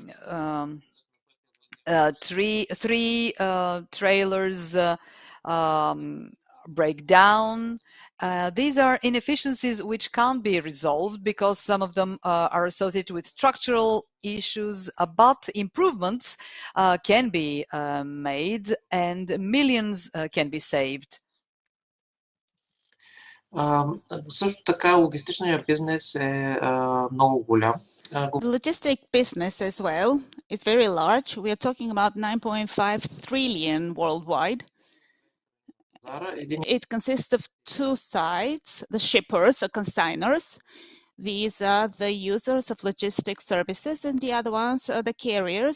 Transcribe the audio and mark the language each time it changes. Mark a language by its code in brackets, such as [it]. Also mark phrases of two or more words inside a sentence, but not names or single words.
[en] Three trailers break down. These are inefficiencies which can't be resolved because some of them are associated with structural issues, but improvements can be made and millions can be saved. [bg] Също така логистичният бизнес е много голям. [en] The logistic business as well is very large. We are talking about 9.5 trillion worldwide. It consists of two sides, the shippers or consignors. These are the users of logistics services, and the other ones are the carriers.